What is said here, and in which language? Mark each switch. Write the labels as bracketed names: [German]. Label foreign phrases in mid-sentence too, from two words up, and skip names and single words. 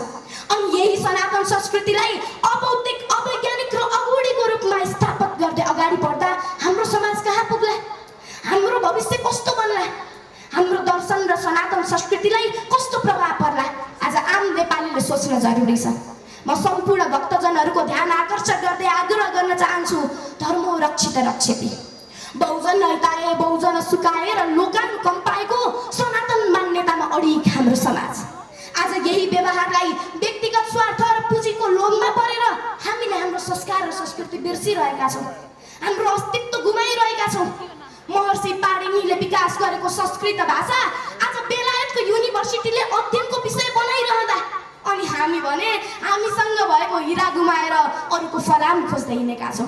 [Nepali] अनि यही सनातन संस्कृतिलाई अबौद्धिक, अवैज्ञानिक र अगुडीको रूपमा स्थापित गर्दै अगाडि बढ्दा हाम्रो समाज कहाँ पुग्ला? हाम्रो भविष्य कस्तो बन्ला? हाम्रो दर्शन र सनातन संस्कृतिलाई कस्तो प्रभाव पर्ला? आज आम नेपालीले सोच्न जरुरी छ। म सम्पूर्ण भक्तजनहरूको ध्यान आकर्षण गर्दै आग्रह गर्न चाहन्छु, [Sanskrit] धर्मो रक्षित रक्षति। बहुजन हिताय बहुजन सुखाय [Nepali] र लोकानुकम्पाको सनातन मान्यतामा अडिग हाम्रो समाज। आज यही व्यवहारलाई व्यक्तिगत स्वार्थ र पुँजीको लोभमा परेर हामीले हाम्रो संस्कार र संस्कृति बिर्सिरहेका छौँ, हाम्रो अस्तित्व गुमाइरहेका छौँ। महर्षि पाणिनीले विकास गरेको संस्कृत भाषा आज बेलायतको युनिभर्सिटीले अध्ययनको विषय बनाइरहँदा अनि हामी भने हामीसँग भएको हिरा गुमाएर अरूको फलाम खोज्दै हिँडेका छौँ।